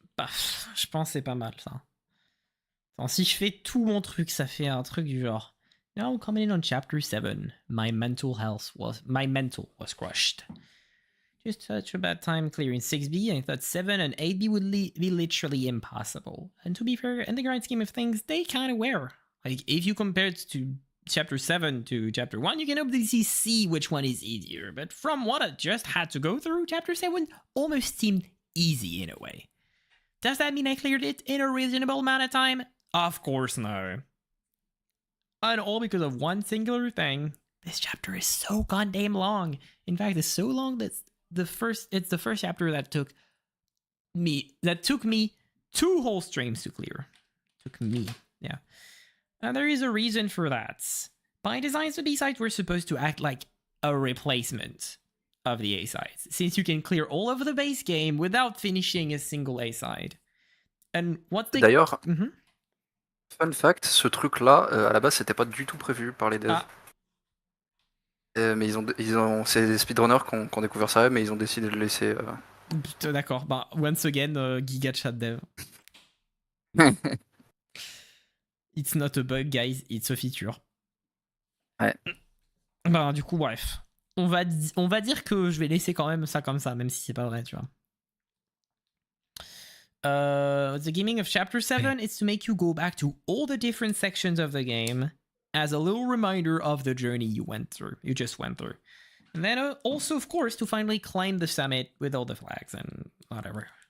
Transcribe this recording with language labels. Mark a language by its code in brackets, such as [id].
[fr] Paf, je pense que c'est pas mal ça. Attends, si je fais tout mon truc, ça fait un truc du genre. [en] Now coming in on chapter 7, my mental was crushed. Just such a bad time clearing 6B, I thought 7 and 8B would be literally impossible. And to be fair, in the grand scheme of things, they kind of were. Like, if you compare it to chapter 7 to chapter 1, you can obviously see which one is easier. But from what I just had to go through, chapter 7 almost seemed easy in a way. Does that mean I cleared it in a reasonable amount of time? Of course no. And all because of one singular thing. This chapter is so goddamn long. In fact, it's so long that it's the first chapter that took me 2 whole streams to clear. Took me, yeah. And there is a reason for that. By design, the B-sides were supposed to act like a replacement of the A-sides, since you can clear all of the base game without finishing a single A-side. And what's the... [fr] D'ailleurs, fun fact, ce truc-là, à la base, c'était pas du tout prévu par les devs. Ah. Mais c'est des speedrunners qui ont découvert ça, mais ils ont décidé de le laisser. Putain, d'accord. Bah, [en] once again, [fr] Giga Chat Dev. [en] It's not a bug, guys. It's a feature. [fr] Ouais. Bah, du coup, bref. On va dire que je vais laisser quand même ça comme ça, même si c'est pas vrai, tu vois. [en] The gaming of chapter 7 is to make you go back to all the different sections of the game as a little reminder of the journey you just went through. And then also, of course, to finally climb the summit with all the flags and whatever.